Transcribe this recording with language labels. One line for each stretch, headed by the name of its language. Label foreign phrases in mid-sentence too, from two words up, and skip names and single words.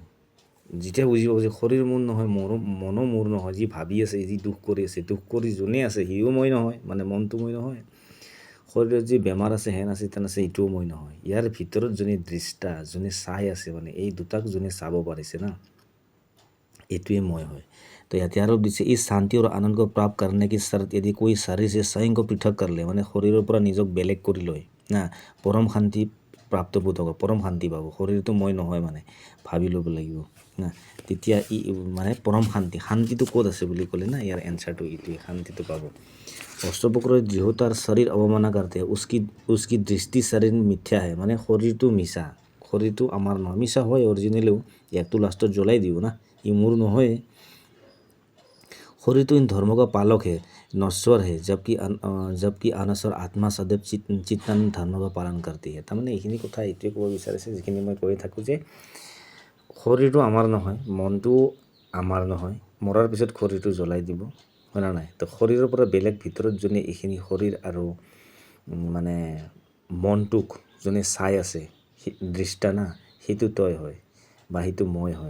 Assamese: যেতিয়া বুজি পাব যে শৰীৰ মোৰ নহয়, মনো মোৰ নহয়, যি ভাবি আছে, যি দুখ কৰি আছে, দুখ কৰি যোনে আছে সিও মই নহয়, মানে মনটো মই নহয়। শৰীৰত যি বেমাৰ আছে, হেন আছে, তেন আছে, এইটোও মই নহয়। ইয়াৰ ভিতৰত যোনে দৃষ্টা, যোনে চাই আছে, মানে এই দুটাক যোনে চাব পাৰিছে না, এইটোৱে মই হয়।
Hindi: तो
Assamese: ইয়াতে আৰু দিছে
Hindi: इस शांति और आनंद को प्राप्त करने की शर्त यदि कोई शरीर से स्वयं को पृथक कर ले,
Assamese: মানে শৰীৰৰ পৰা নিজক বেলেগ কৰি লয় না, পৰম শান্তি প্ৰাপ্তবোধ হ'ব, পৰম শান্তি পাব। শৰীৰটো মই নহয় মানে ভাবি ল'ব লাগিব না, তেতিয়া মানে পৰম শান্তিটো ক'ত আছে বুলি ক'লে না, ইয়াৰ এনচাৰটো এইটোৱে, শান্তিটো পাব।
Hindi: অষ্টবক্ৰ जो तार शरीर अवमानना करते हैं उसकी दृष्टि शरीर मिथ्या है,
Assamese: মানে শৰীৰটো মিছা, শৰীৰটো আমাৰ নহয়, মিছা হয় অৰিজিনেলিও, ইয়াকতো লাষ্টত জ্বলাই দিব না, ই মোৰ নহয়।
Hindi: शरीर तो इन धर्मों का पालक है, नश्वर है, जबकि अनश्वर आत्मा सदैव चित्तानंद धर्म का पालन करती है।
Assamese: তাৰমানে এইখিনি কথা এইটোৱে ক'ব বিচাৰিছে, যিখিনি মই কৈ থাকোঁ যে শৰীৰটো আমাৰ নহয়, মনটো আমাৰ নহয়, মৰাৰ পিছত শৰীৰটো জ্বলাই দিব, হয় না নাই? তো শৰীৰৰ পৰা বেলেগ ভিতৰত যোনে এইখিনি শৰীৰ আৰু মানে মনটোক যোনে চাই আছে, দৃষ্টা না, সেইটো তই হয় বা সেইটো মই হয়।